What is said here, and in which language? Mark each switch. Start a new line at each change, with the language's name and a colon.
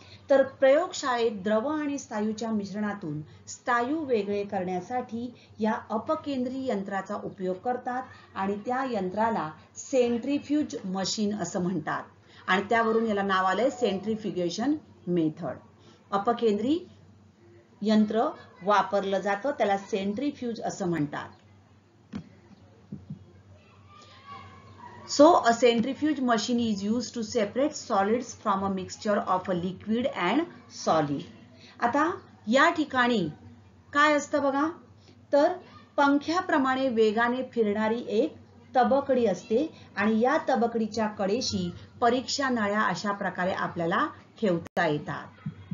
Marathi: तर प्रयोगशाळेत द्रव आणि स्थायूच्या मिश्रणातून स्थायू वेगळे करण्यासाठी या अपकेंद्री यंत्राचा उपयोग करतात आणि त्या यंत्राला सेंट्रीफ्यूज मशीन असं म्हणतात आणि त्यावरून याला नाव आलंय सेंट्रीफ्युगेशन मेथड. अपकेंद्री यंत्र वापरलं जातं त्याला सेंट्रीफ्यूज असं म्हणतात.
English: So a centrifuge machine is used to separate solids from a mixture of a liquid and solid.
Marathi: आता या ठिकाणी काय असतं बघा, तर पंख्याप्रमाणे वेगाने फिरणारी एक तबकडी असते आणि या तबकडीच्या कडेशी परीक्षा नळ्या अशा प्रकारे आपल्याला ठेवता येतात.